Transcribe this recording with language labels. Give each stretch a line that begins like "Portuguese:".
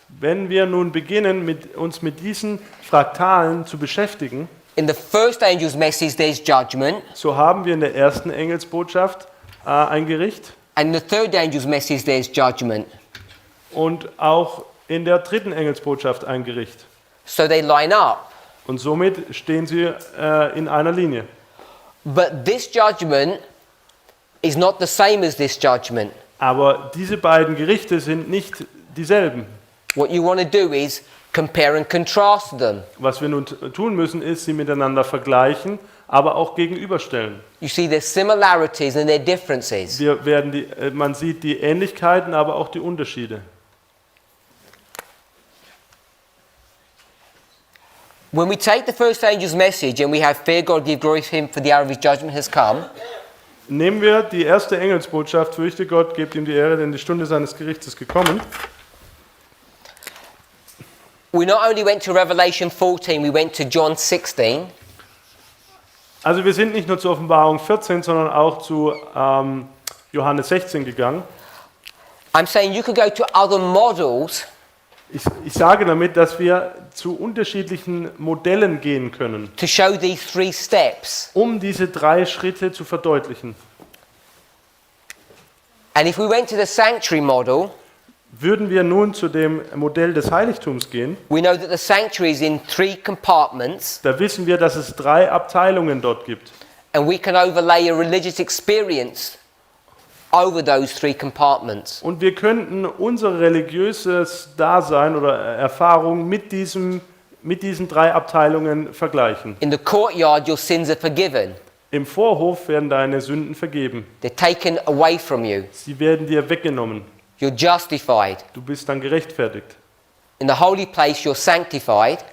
German: Wenn wir nun beginnen, uns mit diesen Fraktalen zu beschäftigen,
English: in the first angel's message there's judgment,
German: so haben wir in der ersten Engelsbotschaft ein Gericht
English: and in the third angel's message there's judgment.
German: und auch in der dritten Engelsbotschaft ein Gericht.
English: So they line up.
German: Und somit stehen sie in einer Linie.
English: But this judgment is not the same as this judgment.
German: Aber diese beiden Gerichte sind nicht dieselben.
English: What you want to do is compare and contrast them.
German: Was wir nun tun müssen, ist, sie miteinander vergleichen, aber auch gegenüberstellen.
English: You see their similarities and their differences.
German: Man sieht die Ähnlichkeiten, aber auch die Unterschiede.
English: When we take the first angel's message and we have fear God, give glory to him, for the hour of his judgment has come.
German: Nehmen wir die erste Engelsbotschaft: Fürchte Gott, gebt ihm die Ehre, denn die Stunde seines Gerichts ist gekommen.
English: We not only went to Revelation 14, we went to John 16.
German: Also wir sind nicht nur zur Offenbarung 14, sondern auch zu Johannes 16 gegangen.
English: I'm saying you could go to other models
German: Ich sage damit, dass wir zu unterschiedlichen Modellen gehen können,
English: to show these three steps.
German: um diese drei Schritte zu verdeutlichen.
English: And if we went to the sanctuary model,
German: Würden wir nun zu dem Modell des Heiligtums gehen,
English: we know that the sanctuary is in three compartments,
German: da wissen wir, dass es drei Abteilungen dort gibt.
English: and we can overlay a religious experience over those three compartments.
German: Und wir könnten unser religiöses Dasein oder Erfahrung mit diesen drei Abteilungen vergleichen.
English: In the courtyard, your sins are forgiven.
German: Im Vorhof werden deine Sünden vergeben.
English: They're taken away from you.
German: Sie werden dir weggenommen.
English: You're justified.
German: Du bist dann gerechtfertigt.
English: In the holy place, you're sanctified.